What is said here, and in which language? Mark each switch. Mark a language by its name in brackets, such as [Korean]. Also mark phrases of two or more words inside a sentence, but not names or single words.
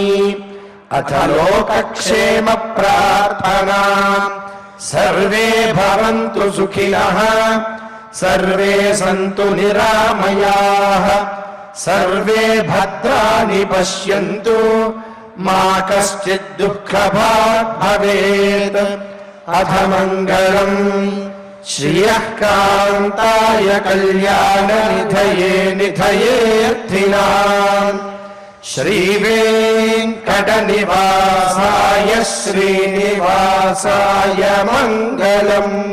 [Sanskrit] అథ లోకక్షేమ ప్రార్థనా సర్వే భవంతు సుఖినః సర్వే సంతు నిరామయాః సర్వే భద్రాణి పశ్యంతు मा कश्चित् दुःखभाग् भवेत्। अथ मङ्गलम् श्रियः कान्ताय कल्याणनिधये निधयेऽर्थिनाम् श्रीवेङ्कटनिवासाय श्रीनिवासाय मङ्गलम्।